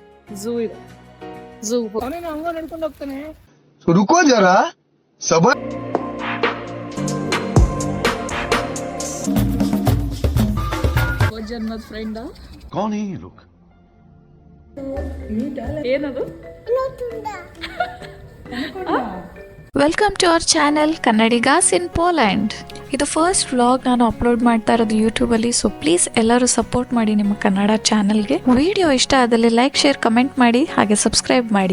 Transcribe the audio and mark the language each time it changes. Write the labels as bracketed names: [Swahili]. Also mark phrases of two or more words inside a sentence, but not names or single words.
[Kannada] ಝೂ ಇದೆ. ಝೂ ಅವನೇನು ಹಂಗ ನಡ್ಕೊಂಡು ಹೋಗ್ತಾನೆ. [Hindi] रुको जरा सबर [Kannada] ಜನ್ಮದ ಫ್ರೆಂಡ್. [Hindi] कौन है ये लोग [Kannada] ಏನದು? [English] Welcome to our channel Kannadigas in Poland. [Kannada] ಇದು [English] first vlog [Kannada] ನಾನು ಅಪ್ಲೋಡ್ ಮಾಡ್ತಾ ಇರೋದು ಯೂಟ್ಯೂಬಲ್ಲಿ. [English] so please [Kannada] ಎಲ್ಲರೂ ಸಪೋರ್ಟ್ ಮಾಡಿ ನಿಮ್ಮ ಕನ್ನಡ ಚಾನೆಲ್ಗೆ. ವಿಡಿಯೋ ಇಷ್ಟ ಆದಲ್ಲಿ [English] like, share, comment [Kannada] ಮಾಡಿ, ಹಾಗೆ ಸಬ್ಸ್ಕ್ರೈಬ್ ಮಾಡಿ.